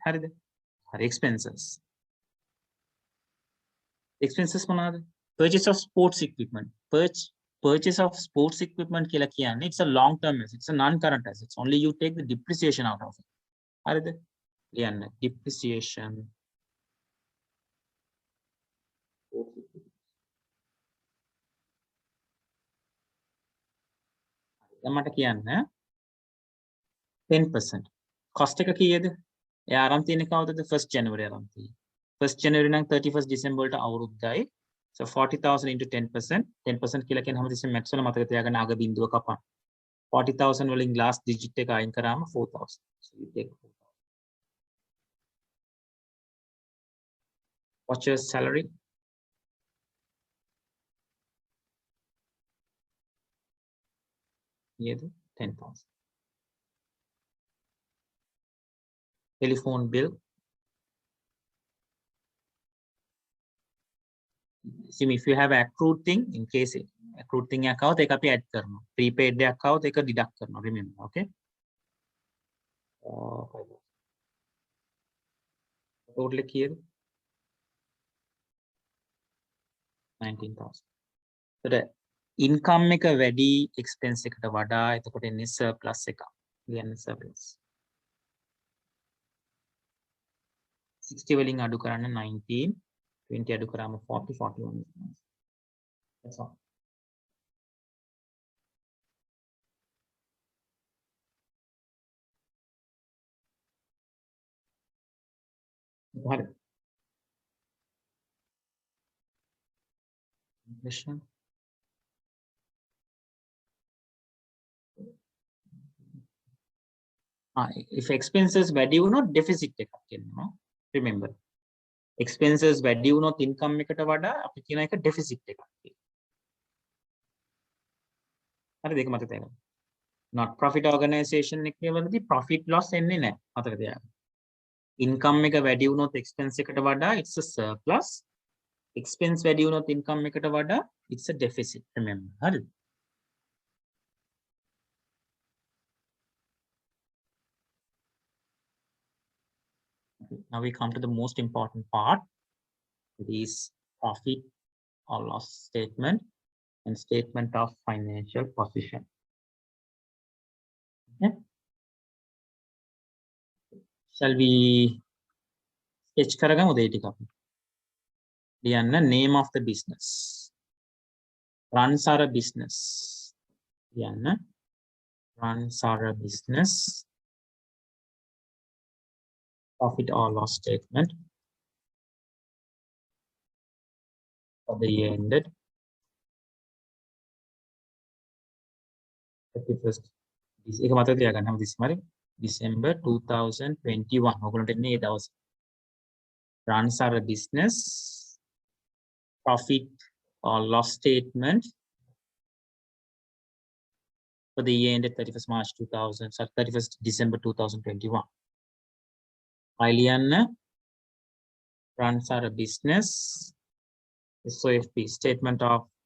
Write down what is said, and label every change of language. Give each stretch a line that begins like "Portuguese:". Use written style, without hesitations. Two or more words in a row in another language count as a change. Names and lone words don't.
English: Expenses. Expenses purchase of sports equipment. Purchase of sports equipment it's a long-term asset. It's a non-current asset. Only you take the depreciation out of it. Depreciation.
Sinhala: මට කියන්න 10%. Cost එක කීයද? එයා ආරම්භ තියෙන්නේ කවදද?
English: 1st January
Sinhala: ආරම්භ තියෙන්නේ.
English: 1st January
Sinhala: නම්
English: 31st December
Sinhala: වලට අවුරුද්දයි.
English: So 40,000 into 10%.
Sinhala: 10% කියලා කියන්නේ හැමතිස්සෙම maths වල මතක තියාගන්න අග බිඳුව කපන්න. 40,000 වලින්
English: last digit
Sinhala: එක අයින් කරාම 4,000.
English: So you take 4,000. What's your salary? Year 10,000. Telephone bill. See, if you have accrued thing, in case accrued thing account එක අපි add කරනවා. Prepaid account එක deduct කරනවා. Remember, okay? Total කීයද? 19,000. So the income
Sinhala: එක වැඩි expense එකට වඩා එතකොට එන්නේ surplus එක. කියන්නේ surplus. 60 වලින් අඩු කරන්න 19, 20 අඩු කරාම 40, 41.
English: That's all. Got it. Question? If expenses
Sinhala: වැඩි වුණොත් deficit එකක් කියනවා.
English: Remember.
Sinhala: Expenses වැඩි වුණොත් income එකට වඩා අපි කියන එක deficit එකක් කියලා. හරි දෙක මතක තියාගන්න.
English: Not profit organization
Sinhala: එකේ වලදී
English: profit loss
Sinhala: එන්නේ නැහැ. මතක තියාගන්න. Income එක වැඩි වුණොත් expense එකට වඩා
English: it's a surplus. Expense
Sinhala: වැඩි වුණොත්
English: income
Sinhala: එකට වඩා
English: it's a deficit. Remember. හරිද? Now we come to the most important part. It is profit or loss statement and statement of financial position. Okay. Shall we sketch
Sinhala: කරගමු දෙය ටික අපි.
English: ලියන්න name of the business. Runs are a business. ලියන්න runs are a business. Profit or loss statement for the year ended 31st
Sinhala: ඒක මතක තියාගන්න හැමතිස්සෙම හරි
English: December 2021
Sinhala: ඔයගොල්ලන්ට එන්නේ ඒ දවසේ
English: runs are a business profit or loss statement for the year ended 31st March 2000 sorry 31st December 2021 Iliana runs are a business SOFP statement of